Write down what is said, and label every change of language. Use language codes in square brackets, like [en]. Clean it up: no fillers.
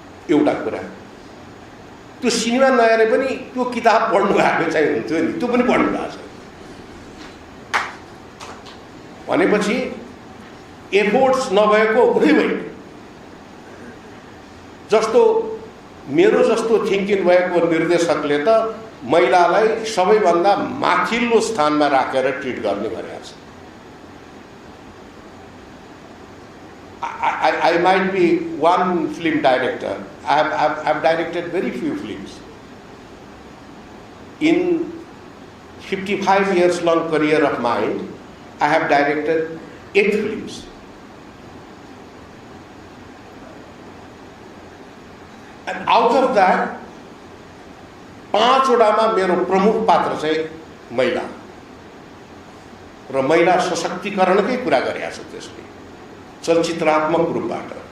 [ne] एउटा कुरा, त्यो सिनेमा नहेरे पनि त्यो किताब पढ्नु भएको चाहिँ हुन्थ्यो नि, त्यो पनि पढ्नु भएको छ भनेपछि एफोर्ट्स नभएको हुँदै भयो। जस्तो मेरो जस्तो थिङ्किङ भएको निर्देशकले त महिलालाई सबैभन्दा माथिल्लो स्थानमा राखेर ट्रिट गर्ने गरेको छ। [en] I might be one film director. I've directed very few films. In 55 years long career of mine, I have directed 8 films. And out of that, [ne] 5 वटामा मेरो प्रमुख पात्र चाहिँ महिला र महिला सशक्तिकरणकै कुरा गरेका छ त्यसले चलचित्रात्मक रूपबाट।